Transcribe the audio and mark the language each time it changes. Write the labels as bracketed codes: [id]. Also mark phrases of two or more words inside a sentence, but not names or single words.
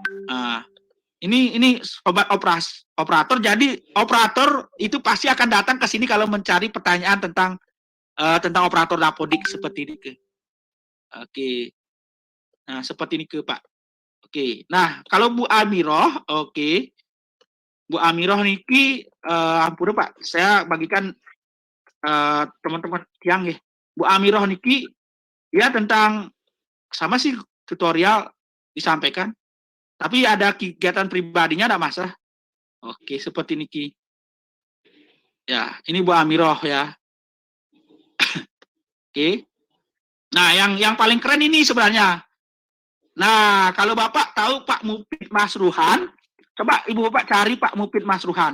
[id] Ini sobat operator. Jadi operator itu pasti akan datang ke sini kalau mencari pertanyaan tentang operator dapodik seperti ini ke. Oke. Nah, seperti ini ke Pak. Oke. Nah, kalau Bu Amiroh, oke. Bu Amiroh niki ampun Pak, saya bagikan teman-teman yang ya. Bu Amiroh niki ya tentang sama sih tutorial disampaikan. Tapi ada kegiatan pribadinya ada masalah. Oke, seperti niki. Ya, ini Bu Amiroh ya. Oke. Nah, yang paling keren ini sebenarnya. Nah, kalau Bapak tahu Pak Mufid Masruhan, coba Ibu Bapak cari Pak Mufid Masruhan.